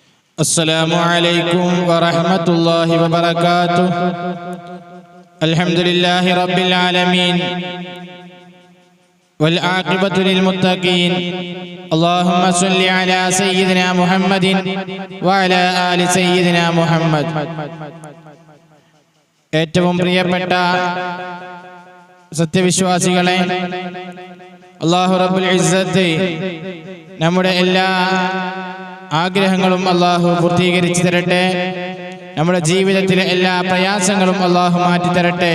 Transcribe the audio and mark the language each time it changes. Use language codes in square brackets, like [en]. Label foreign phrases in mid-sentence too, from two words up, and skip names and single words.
[ar] السلام عليكم ورحمة الله وبركاته. الحمد لله رب العالمين والعاقبة للمتقين. اللهم صل على سيدنا محمد وعلى آل سيدنا محمد. [ml] ഏറ്റവും പ്രിയപ്പെട്ട സത്യവിശ്വാസികളെ, [ar] الله رب العزة [ml] നമ്മുടെ എല്ലാ ആഗ്രഹങ്ങളും അല്ലാഹു പൂർത്തീകരിച്ചു തരട്ടെ. നമ്മുടെ ജീവിതത്തിലെ എല്ലാ പ്രയാസങ്ങളും അല്ലാഹു മാറ്റിത്തരട്ടെ.